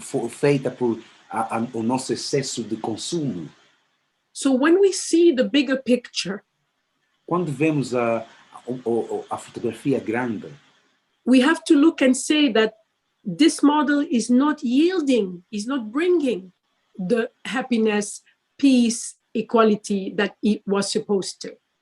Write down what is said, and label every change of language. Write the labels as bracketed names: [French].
[Portuguese] Feita por o nosso excesso de consumo. [English] So when we see the bigger picture, [Portuguese] quando vemos a fotografia grande, [English] we have to look and say that this model is not yielding, is not bringing the happiness, peace, equality that it was supposed to.